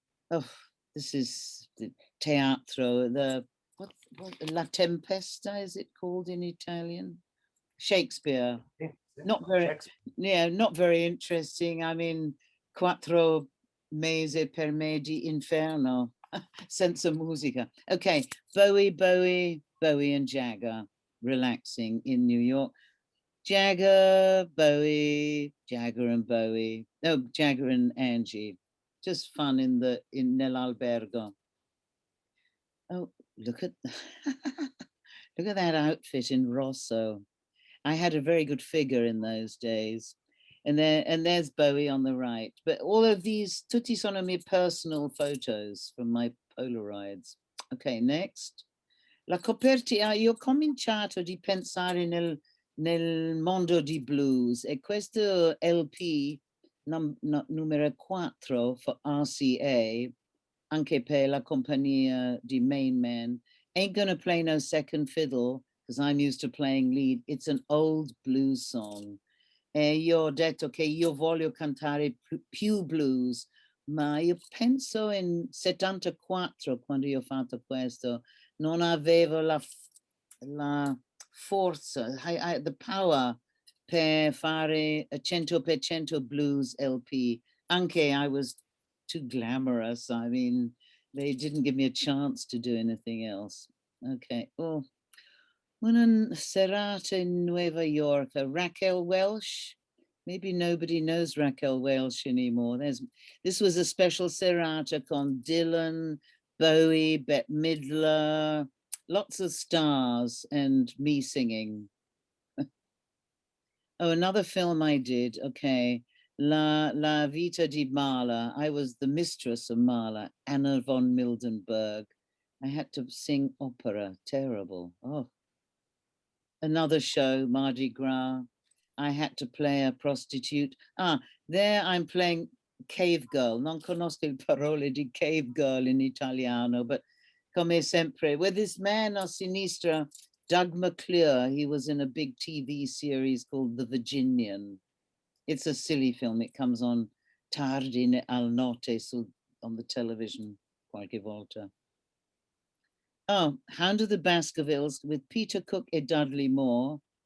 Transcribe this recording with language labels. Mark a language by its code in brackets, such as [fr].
[en] Oh, this is the teatro, what La Tempesta, is it called in Italian? Shakespeare. Not very, yeah, not very interesting. I mean, [it] quattro mesi per me di inferno, senza musica. [en] Okay, Bowie and Jagger, relaxing in New York. Jagger, Bowie, Jagger and Bowie. No, Jagger and Angie. Just fun [it] in nell'albergo. [en] Oh, look at look at that outfit in Rosso. I had a very good figure in those days. And there's Bowie on the right. But all of these, [it] tutti sono miei [en] personal photos from my Polaroids. Okay, next. [it] La copertina, io ho cominciato di pensare nel mondo di blues e questo LP numero 4 [en] for RCA, [it] anche per la compagnia di Main Man, [en] ain't gonna play no second fiddle, because I'm used to playing lead. It's an old blues song. [it] E io ho detto che io voglio cantare più blues, ma io penso in 74, quando io ho fatto questo, non avevo la forza, [en] the power [it] per fare a 100% blues LP. Anche [en] I was too glamorous. I mean, they didn't give me a chance to do anything else. Okay. [it] Oh, una serata in Nueva York. [en] Raquel Welch. Maybe nobody knows Raquel Welch anymore. This was a special [it] serata con [en] Dylan, Bowie, Bette Midler, lots of stars and me singing. Oh, another film I did. Okay. La Vita di Mahler. I was the mistress of Mahler, Anna von Mildenberg. I had to sing opera. Terrible. Oh. Another show, Mardi Gras. I had to play a prostitute. There I'm playing Cave Girl. [it] Non conosco le parole di Cave Girl in italiano, [en] but [it] come sempre. [en] With this man [it] a sinistra, [en] Doug McClure, he was in a big TV series called The Virginian. It's a silly film. It comes on [it] tardi al notte [en] on the television [it] qualche volta. [en] Oh, Hound of the Baskervilles with Peter Cook and Dudley Moore.